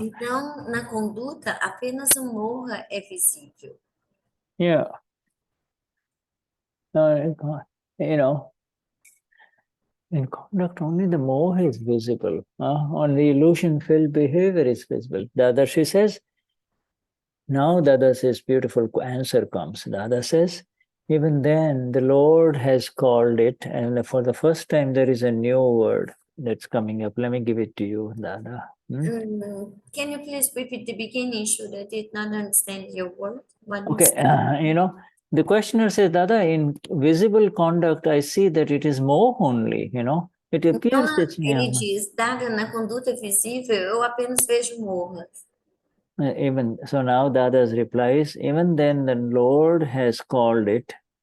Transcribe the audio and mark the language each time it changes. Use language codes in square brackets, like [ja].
[pt] Então, na conduta, apenas o moha é visível. [en] Yeah. You know, in conduct, only the moha is visible. Only illusion-filled behavior is visible. Dada, she says, now Dada says, beautiful answer comes. Dada says, even then, the Lord has called it, and for the first time, there is a new word that's coming up. Let me give it to you, Dada. Can you please repeat the beginning? Should I did not understand your word? Okay, you know, the questioner says, Dada, in visible conduct, I see that it is moha only, you know. It [pt] Então, [en] appears that [pt] ele diz, Dada, na conduta visível, eu apenas vejo morras. [en] even so now Dada's replies, even then the Lord has called it